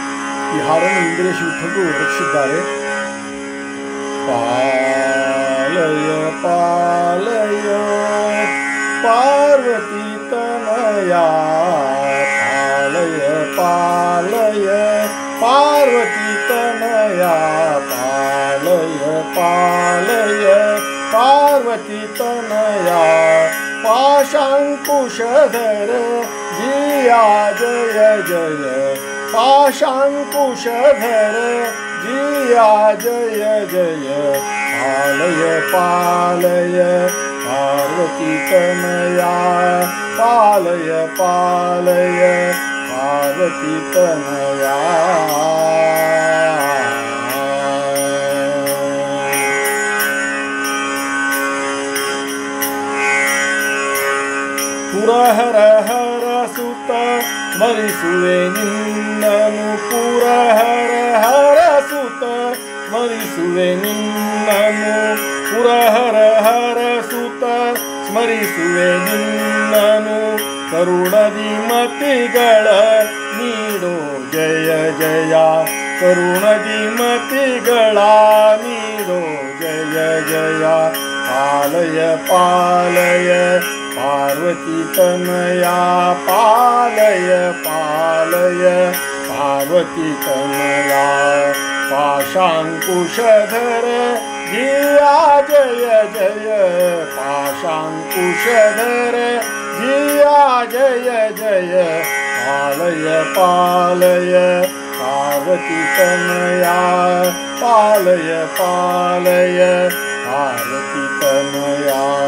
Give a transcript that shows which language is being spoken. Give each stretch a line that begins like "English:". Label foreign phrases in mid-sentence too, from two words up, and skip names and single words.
Kannada: ಈ ಹಾಡನ್ನು ಇಂದ್ರೇಶ್ ವಿಠಲು ರಚಿಸಿದ್ದಾರೆ.
Sanskrit: ಪಾಲಯ ಪಾಲಯ ಪಾರ್ವತಿ ತನಯ, ಪಾಲಯ ಪಾಲಯ ಪಾರ್ವತಿ ತನಯ, ಪಾಲಯ ಪಾಲಯ ಪಾರ್ವತಿ ತನಯ, ಪಾಶಾಂಕುಶಧರ ಜಿಯಾ ಜಯ ಜಯ, पाशांकुशधर जिया जय जय, पालय पालय पार्वती तनया, पालय पालय पार्वती तनया.
Kannada: पुरहर हर सुत स्मरिಸುವೆ ನಿನ್ನನು, ಪುರಹರ ಹರ ಸುತ ಸ್ಮರಿಸುವೆ ನಿನ್ನನು, ಪುರಹರ ಹರ ಸುತ ಸ್ಮರಿಸುವೆ ನಿನ್ನನು, ಕರುಣದಿ ಮತಿಗಳ ನೀಡೋ ಜಯ ಜಯ, ಕರುಣದಿ ಮತಿಗಳ ನೀಡೋ ಜಯ ಜಯ,
Sanskrit: ಪಾಲಯ ಪಾಲಯ पार्वती तनया,
Kannada: पालय पालय पार्वती तनया,
Sanskrit: पाशांकुशधर जिया जय जय, पाशांकुशधर जिया जय जय, पालय पालय पार्वती तनया, पालय पालय पार्वती तनया.